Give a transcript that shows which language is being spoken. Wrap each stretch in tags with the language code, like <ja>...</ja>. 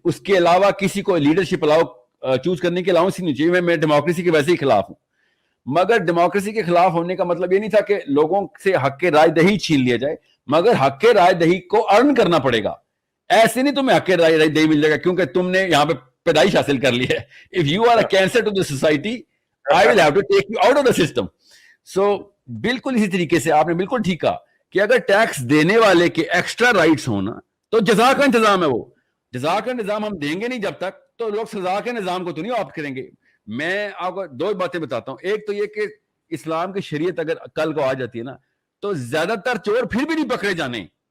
<ur>اس کے علاوہ کسی کو لیڈرشپ چوز کرنے کی الاؤنس ہی نہیں چاہیے. میں ڈیموکریسی کے ویسے ہی خلاف ہوں, مگر ڈیموکریسی کے خلاف ہونے کا مطلب یہ نہیں تھا کہ لوگوں سے حق رائے دہی چھین لیا جائے, مگر حق رائے دہی کو ارن کرنا پڑے گا. ایسے نہیں تمہیں حق رائے دہی مل جائے گا کیونکہ تم نے یہاں پہ پیدائش حاصل کر لی ہے.</ur> <en>if you are a cancer to the society, I will have to take you out of the system.</en> <ur>so بالکل اسی طریقے سے آپ نے بالکل ٹھیک کہا کہ اگر ٹیکس دینے والے کے ایکسٹرا رائٹس ہونا تو جزا کا انتظام ہے. وہ جزا کا نظام ہم دیں گے نہیں جب تک, تو لوگ سزا کے نظام کو تو نہیں آپٹ کریں گے. میں آپ کو 2 باتیں بتاتا ہوں. ایک تو یہ کہ اسلام کی شریعت اگر کل کو آ جاتی ہے نا تو زیادہ تر چور پھر بھی نہیں پکڑے جانے.</ur>